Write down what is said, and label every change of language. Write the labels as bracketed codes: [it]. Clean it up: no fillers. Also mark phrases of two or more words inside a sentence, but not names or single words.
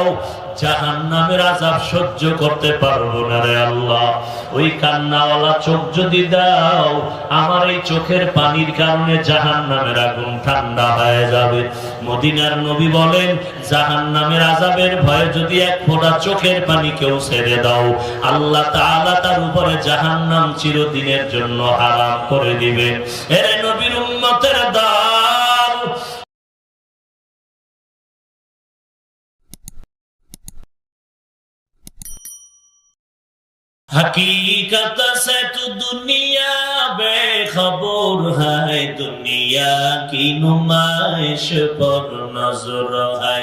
[bn] জাহান্নামের আযাব সহ্য করতে পারবো না রে আল্লাহ, ওই কান্নাওয়ালা চোখ যদি দাও, আমার এই চোখের পানির কারণে জাহান্নামের আগুন ঠান্ডা হয়ে যাবে। মদিনার নবী বলেন, জাহান্নামের আযাবের ভয়ে যদি এক ফোঁটা চোখের পানি কেউ ছেড়ে দাও, আল্লাহ তাআলা তার উপরে জাহান্নাম চিরদিনের জন্য হারাম করে দিবে। এরে নবীর উম্মতের দল, [hi] हकीकत से तो दुनिया बेखबर है, दुनिया की नुमाइश पर नजर है।